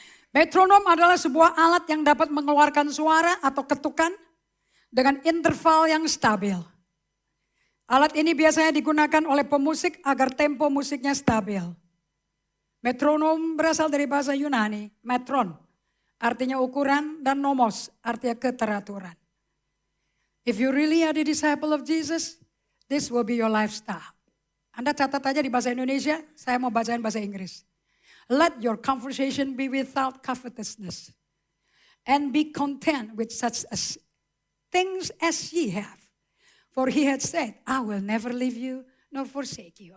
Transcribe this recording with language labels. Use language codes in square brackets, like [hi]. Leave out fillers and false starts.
[id] Metronom adalah sebuah alat yang dapat mengeluarkan suara atau ketukan dengan interval yang stabil. Alat ini biasanya digunakan oleh pemusik agar tempo musiknya stabil. Metronom berasal dari bahasa Yunani, metron, artinya ukuran, dan nomos, artinya keteraturan. [en] If you really are the disciple of Jesus, this will be your lifestyle. [id] Anda catat aja di bahasa Indonesia, saya mau bacain bahasa Inggris. [en] Let your conversation be without covetousness, and be content with such things as ye have. For he had said, I will never leave you nor forsake you.